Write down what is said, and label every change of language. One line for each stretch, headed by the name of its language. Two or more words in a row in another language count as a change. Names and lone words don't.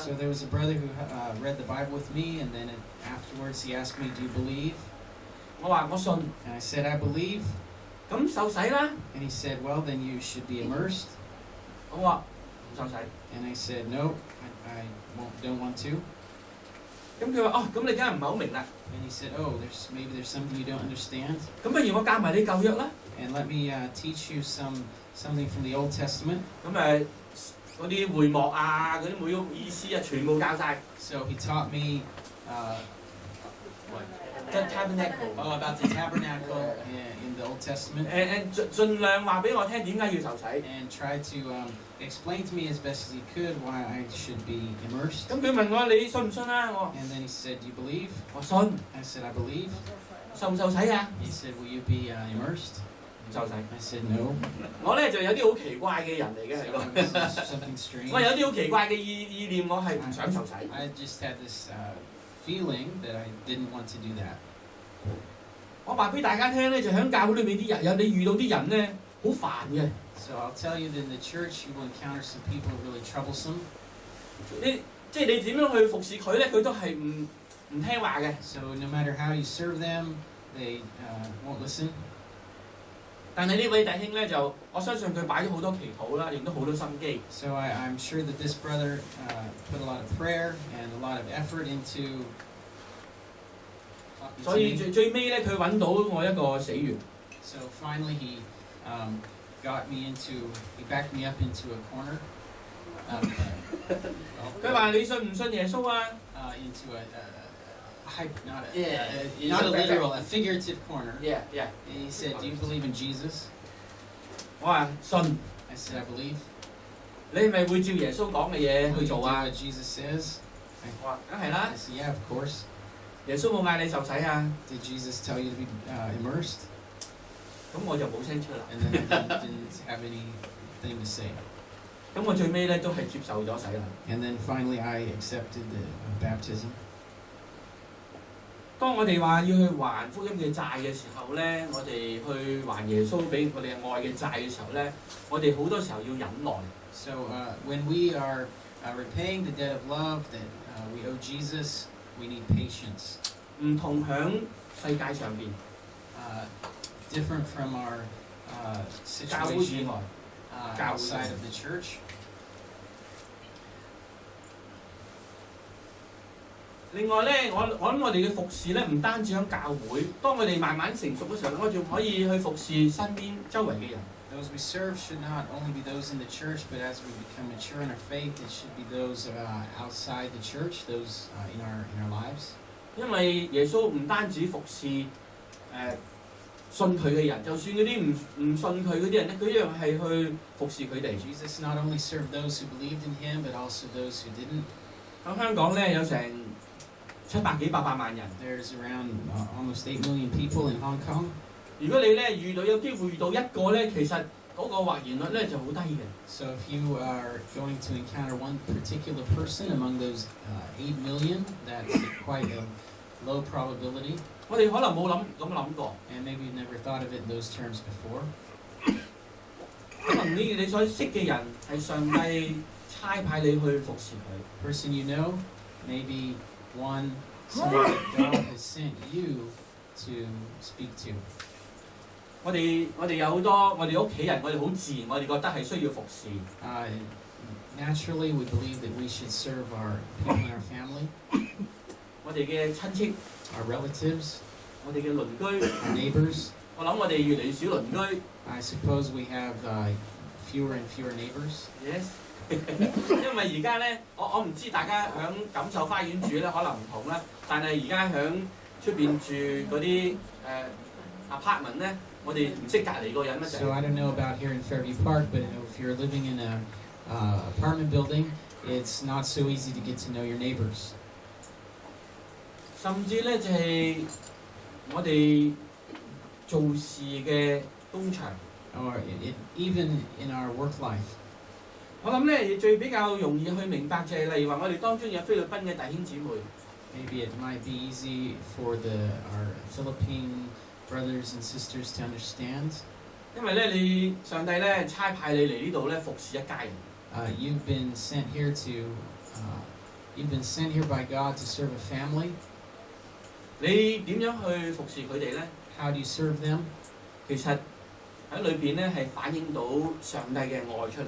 English: So there was a brother who read the Bible with me, and then afterwards he asked me, "Do you believe?"
Cantonese: 我話我信。
English: And I said, "I believe."
Cantonese: 咁受洗啦。
English: And he said, "Well, then you should be immersed."
Cantonese: 我話唔受洗。
English: And I said, "No, I don't want to."
Cantonese: 咁佢話：哦，咁你梗係唔係好明啦。
English: And he said, "Oh, maybe there's something you don't understand."
Cantonese: 咁不如我教埋你舊約啦。
English: And let me teach you something from the Old Testament.
Cantonese: 咁嗰啲會幕啊，嗰啲每個意思啊，全部教晒。
English: So he taught me The tabernacle. about the tabernacle in the Old Testament.
Cantonese: 盡量話俾我聽點解要受洗。
English: And tried to explain to me as best as he could why I should be immersed.
Cantonese: 咁佢問我你信唔信啊？我
English: And then he said, "Do you believe?"
Cantonese: 我信。
English: I said, "I believe."
Cantonese: 受唔受洗啊？
English: He said, "Will you be immersed?"
Cantonese: 唔受洗。
English: I said, "No."
Cantonese: 我咧就有啲好奇怪嘅人嚟嘅
English: So
Cantonese: 係
English: it was something strange.
Cantonese: 我有啲好奇怪嘅意念，我係唔想受洗。
English: I just had this feeling that I didn't want to do that.
Cantonese: 我話俾大家聽咧，就喺教會裏面啲人，有你遇到啲人咧，好煩嘅。
English: So I'll tell you that in the church you will encounter some people who are really troublesome.
Cantonese: 即係你點樣去服侍佢咧，佢都係唔聽話嘅。
English: So no matter how you serve them, they won't listen.
Cantonese: 但係呢位弟兄咧，就我相信佢擺咗好多祈禱啦，亦都好多心機。
English: So I'm sure that this brother put a lot of prayer and a lot of effort into.
Cantonese: 所以最尾咧，佢揾到我一個死穴。
English: So finally he backed me up into a corner.
Cantonese: 佢話你信唔信耶穌啊？
English: Into not Yeah, a literal, a figurative corner. Yeah. And he said, "Do you believe in Jesus?"
Cantonese: 我話信。
English: I said, "I believe."
Cantonese: 你係咪會照耶穌講嘅嘢
English: Will
Cantonese: 去
English: you do
Cantonese: 做啊？
English: what Jesus says?
Cantonese: 我話梗係啦
English: I。said, "Yeah, of course."
Cantonese: 耶穌冇嗌你受洗啊？
English: Did Jesus tell you to be immersed?
Cantonese: 咁我就冇聲出啦。
English: And then I didn't have anything to say.
Cantonese: 咁我最尾咧都係接受咗洗禮。
English: And then finally I accepted the baptism.
Cantonese: 當我哋話要去還福音嘅債嘅時候咧，我哋去還耶穌俾我哋愛嘅債嘅時候咧，我哋好多時候要忍耐。
English: So when we are repaying the debt of love that we owe Jesus, we need patience.
Cantonese: 唔同響世界上邊，
English: Different from our
Cantonese: 教會以
English: situation
Cantonese: 外。
English: outside of the church.
Cantonese: 另外咧，我諗我哋嘅服侍咧，唔單止喺教會，當我哋慢慢成熟嘅時候，我仲可以去服侍身邊周圍嘅人。
English: Those we serve should not only be those in the church, but as we become mature in our faith, it should be those outside the church, those in our lives.
Cantonese: 因為耶穌唔單止服侍信佢嘅人，就算嗰啲唔信佢嗰啲人咧，佢一樣係去服侍佢哋。
English: Jesus not only served those who believed in him, but also those who didn't.
Cantonese: 喺香港咧有成700幾800萬人。
English: There's around almost 8 million people in Hong Kong.
Cantonese: 如果你咧有機會遇到一個咧，其實嗰個或然率咧就好低嘅。
English: So if you are going to encounter one particular person among those 8 million, that's quite a low probability.
Cantonese: 我哋可能冇咁諗過。
English: And maybe you've never thought of it in those terms before.
Cantonese: 可能你所識嘅人係上帝差派你去服侍佢。
English: Person you know, maybe someone that God has sent you to speak to.
Cantonese: 我哋有好多我哋屋企人，我哋好自然，我哋覺得係需要服侍。
English: Naturally, we believe that we should serve our people in our family.
Cantonese: 我哋嘅親戚，
English: our relatives,
Cantonese: 我哋嘅鄰居，
English: our neighbors.
Cantonese: 我諗我哋越嚟越少鄰居。
English: I suppose we have fewer and fewer neighbors.
Cantonese: Yes 因為而家咧，我唔知大家響錦繡花園住咧，可能唔同啦。但係而家響出邊住嗰啲apartment 咧，我哋唔識隔離個人乜就。
English: So I don't know about here in Fairview Park, but if you're living in a apartment building, it's not so easy to get to know your neighbors.
Cantonese: 甚至咧就係我哋做事嘅工場。
English: Or even in our work life.
Cantonese: 我諗咧最比較容易去明白就係例如話我哋當中有菲律賓嘅弟兄姊妹。
English: Maybe it might be easy for our Philippine brothers and sisters to understand.
Cantonese: 因為咧你上帝咧差派你嚟呢度咧服侍一家人。
English: You've been sent here by God to serve a family.
Cantonese: 你點樣去服侍佢哋咧？
English: How do you serve them?
Cantonese: 其實喺裏邊咧係反映到上帝嘅愛出嚟。